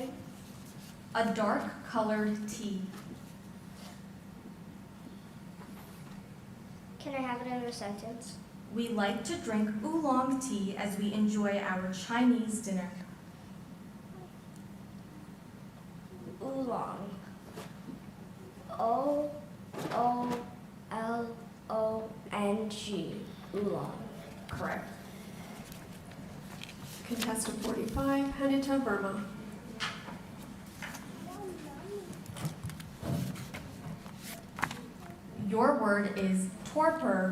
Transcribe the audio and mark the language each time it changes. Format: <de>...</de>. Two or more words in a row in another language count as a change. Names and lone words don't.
<en>A dark colored tea. Can I have it in a sentence? We like to drink oolong tea as we enjoy our Chinese dinner. Oolong. O-O-L-O-N-G. Oolong. Correct. Contestant 45, Hanita Verma. Your word is torpor.</en>